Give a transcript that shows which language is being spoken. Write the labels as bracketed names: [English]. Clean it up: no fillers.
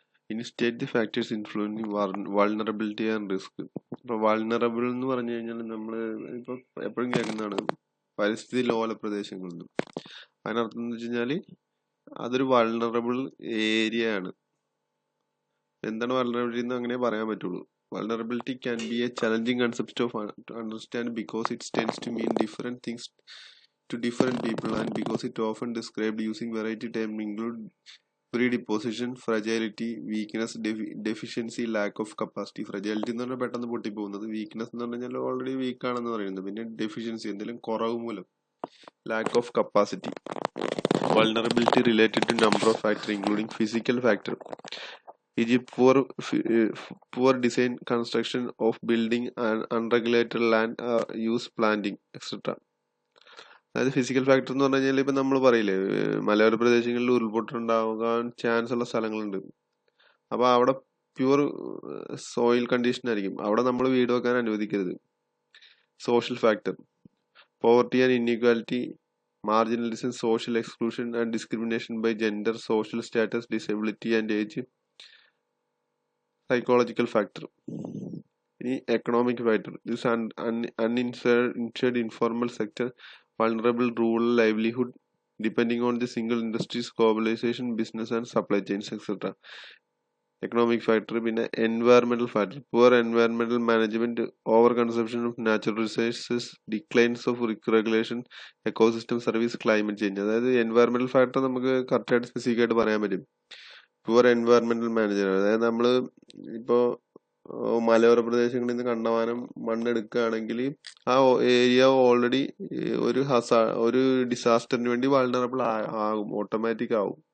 [English] ഇനി state the factors influencing vulnerability and risk. [Malayalam] ഇപ്പോൾ vulnerable എന്ന് പറഞ്ഞു കഴിഞ്ഞാൽ നമ്മൾ ഇപ്പോൾ എപ്പോഴും കേൾക്കുന്നതാണ് പരിസ്ഥിതി ലോല പ്രദേശങ്ങളിൽ നിന്നും. അതിനർത്ഥം എന്ന് വെച്ച് കഴിഞ്ഞാൽ അതൊരു വൾണറബിൾ ഏരിയ ആണ്. എന്താണ് വൾണറബിലിറ്റി എന്ന് അങ്ങനെ പറയാൻ പറ്റുള്ളൂ. [English] Vulnerability can be a challenging concept to understand because it tends to mean different things to different people, and because it often described using variety terms include predisposition, fragility, weakness, deficiency, lack of capacity. [Malayalam] Fragility എന്ന് പറഞ്ഞാൽ പെട്ടെന്ന് പൊട്ടിപ്പോകുന്നത്, weakness എന്ന് പറഞ്ഞാൽ already week ആണെന്ന് പറയുന്നത്, പിന്നെ deficiency എന്തെങ്കിലും കുറവ് മൂലം, [English] lack of capacity. Vulnerability related to number of factors including physical factor, e.g. poor design, construction of building and unregulated land use, planting, etc. [Malayalam] അതായത് ഫിസിക്കൽ ഫാക്ടർ എന്ന് പറഞ്ഞു കഴിഞ്ഞാൽ ഇപ്പം നമ്മൾ പറയില്ലേ, മലയോര പ്രദേശങ്ങളിൽ ഉരുൾപൊട്ടുണ്ടാകാൻ ചാൻസ് ഉള്ള സ്ഥലങ്ങളുണ്ട്. അപ്പോൾ അവിടെ [English] pure soil condition [Malayalam] ആയിരിക്കും, അവിടെ നമ്മൾ വീട് വെക്കാൻ അനുവദിക്കരുത്. [English] Social factor, poverty and inequality, marginalization, social exclusion and discrimination by gender, social status, disability and age. Psychological factor, economic factor, this uninsured informal sector, vulnerable rural livelihood depending on the single industries, globalization, business and supply chains, etc. Economic factor, environmental factor, poor environmental management, overconsumption of natural resources, declines of regulation, ecosystem service, climate change. [Malayalam] അതായത് environmental factor നമുക്ക് കറക്റ്റായിട്ട് specific ആയിട്ട് പറയാൻ പറ്റും. [English] poor environmental management, [Malayalam] അതായത് നമ്മൾ ഇപ്പോൾ മലയോര പ്രദേശങ്ങളിൽ നിന്ന് കണ്ടമാനം മണ്ണെടുക്കുകയാണെങ്കിൽ ആ ഏരിയ ഓൾറെഡി ഒരു ഡിസാസ്റ്ററിന് വേണ്ടി വൾണറബിൾ ആകും, ഓട്ടോമാറ്റിക് ആവും.